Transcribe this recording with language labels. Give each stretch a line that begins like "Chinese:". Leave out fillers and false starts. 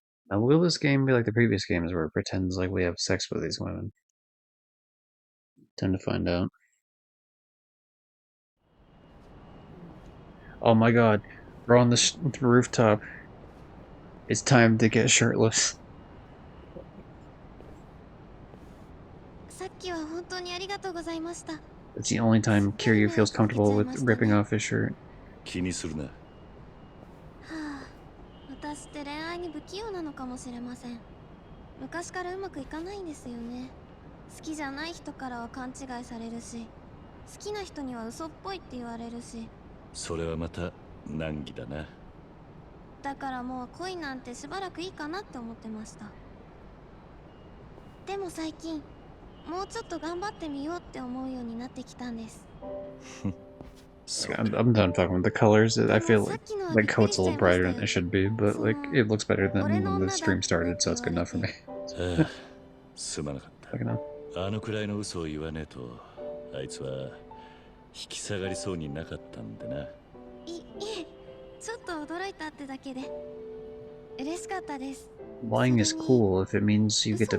English: Now, will this game be like the previous games where it pretends like we have sex with these women? Time to find out. Oh my god. We're on the rooftop. It's time to get shirtless.
Japanese: さっきは本当にありがとうございました。は
English: It's the only time Kiryu feels comfortable with ripping off his shirt.
Japanese: 気にするな。あ、私って恋愛に不器用なのかもしれません。昔からうまくいかないんですよね。好きじゃない人からは勘違いされるし、好きな人には嘘っぽいって言われるし。それはまた難儀だな。だからもう恋なんてしばらくいいかなって思ってました。でも最近もうちょっと頑張ってみようって思うようになってきたんです。
English: I'm done talking about the colors. I feel like the coat's a little brighter than it should be, but like it looks better than when the stream started, so it's good enough for me.
Japanese: ああ、すまなかった。
English: Fucking hell.
Japanese: あのくらいの嘘を言わねえと、あいつは引き下がりそうになかったんでな。いえ、ちょっと驚いたってだけで嬉しかったです。
English: Lying is cool if it means you get to